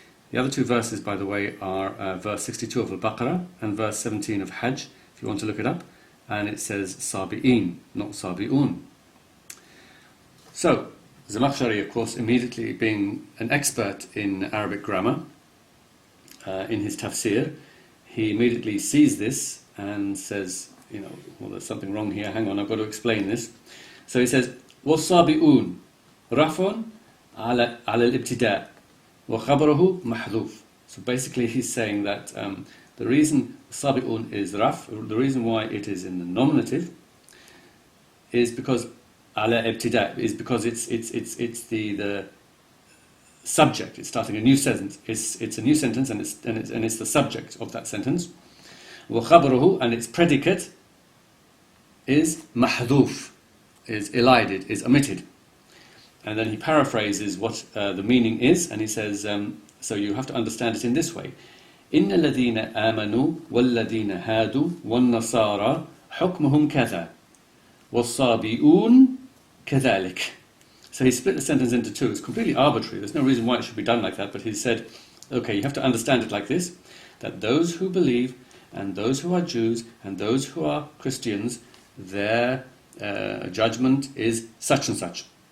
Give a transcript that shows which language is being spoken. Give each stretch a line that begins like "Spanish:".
English: The other two verses, by the way, are verse 62 of Al-Baqarah and verse 17 of Hajj, if you want to look it up, and it says sabi'in, not sabi'un. So, Zamakhshari, of course, immediately being an expert in Arabic grammar, in his tafsir, he immediately sees this and says, well, there's something wrong here, hang on, I've got to explain this.
Arabic: So he says, وَالصَّابِئُونَ رَفٌ عَلَى الْإِبْتِدَاءِ وَخَبَرُهُ مَحْذُوفٌ.
English: So basically he's saying that the reason sabi'un is raf, the reason why it is in the nominative, is because ala ibtida, is because it's the subject. It's starting a new sentence. It's a new sentence, and it's the subject of that sentence. وَخَبَرُهُ, and its predicate is mahdhuf, is elided, is omitted. And then he paraphrases what the meaning is, and he says, so you have to understand it in this way.
Arabic: إن الذين آمنوا والذين هادوا والنصارى حكمهم كذا والصابئون كذلك.
English: So he split the sentence into two. It's completely arbitrary. There's no reason why it should be done like that, but he said, okay, you have to understand it like this, that those who believe and those who are Jews and those who are Christians, their judgment is such and such.